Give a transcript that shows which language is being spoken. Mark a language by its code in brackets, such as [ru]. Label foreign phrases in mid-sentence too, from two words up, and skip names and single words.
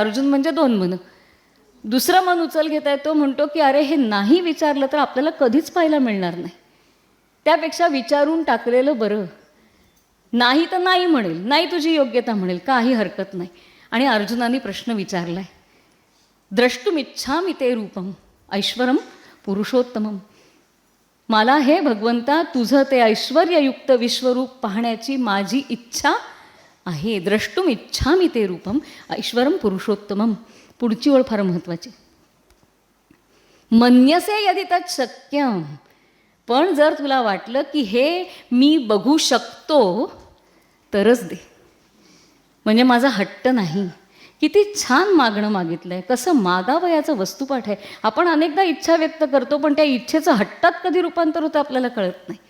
[mr] अर्जुन म्हणजे 2 मन. दुसरं मन उचल घेत आहे. तो म्हणतो की अरे, हे नाही विचारलं तर आपल्याला कधीच पाहायला मिळणार नाही. त्यापेक्षा विचारून टाकलेलं बरं. नाही तर नाही म्हणेल, नाही तुझी योग्यता म्हणेल, काही हरकत नाही. आणि अर्जुनाने प्रश्न विचारलाय, [sa] द्रष्टुमिच्छामि ते रूपम ऐश्वरम पुरुषोत्तमम. [mr] मला हे भगवंता तुझं ते ऐश्वर्ययुक्त विश्वरूप पाहण्याची माझी इच्छा आहे. [sa] द्रष्टुमिच्छामि ते रूपम ऐश्वरम पुरुषोत्तमम. [mr] पुढची ओळ फार महत्त्वाची. [sa] मन्यसे यदि तत् शक्यम. [mr] पण जर तुला वाटलं की हे मी बघू शकतो तरच दे. म्हणजे माझा हट्ट नाही. किती छान मागणं मागितलं आहे. कसं मागावं याचं वस्तुपाठ आहे. आपण अनेकदा इच्छा व्यक्त करतो, पण त्या इच्छेचं हट्टात कधी रूपांतर होतं आपल्याला कळत नाही.